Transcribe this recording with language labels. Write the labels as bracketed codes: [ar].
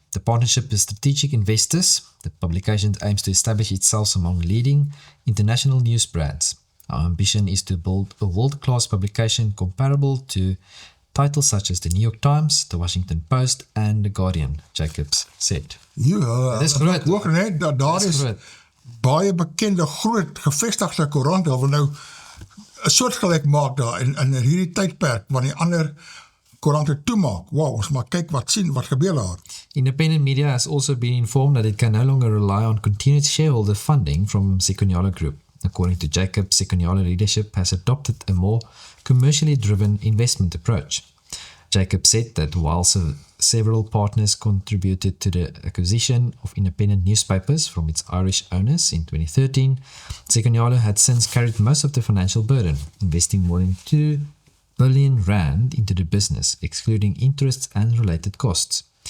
[en] The partnership with strategic investors. The publication aims to establish itself among leading international news brands. Our ambition is to build a world-class publication comparable to titles such as the New York Times, the Washington Post, and the Guardian, Jacobs said. [af] Ja, dis groot. Hoor net, daar is baie bekende groot gevestigde koerante wat nou 'n soortgelyk maak daar in hierdie tydperk wanneer die ander koerante toemaak. Wow, ons maar kyk wat gebeur daar. [en] Independent media has also been informed that it can no longer rely on continued shareholder funding from Sekunjala Group. According to Jacobs, Sekunjala leadership has adopted a more commercially driven investment approach. Jacobs said that while several partners contributed to the acquisition of independent newspapers from its Irish owners in 2013, Sekunjala had since carried most of the financial burden, investing more than 2 billion rand into the business, excluding interests and related costs.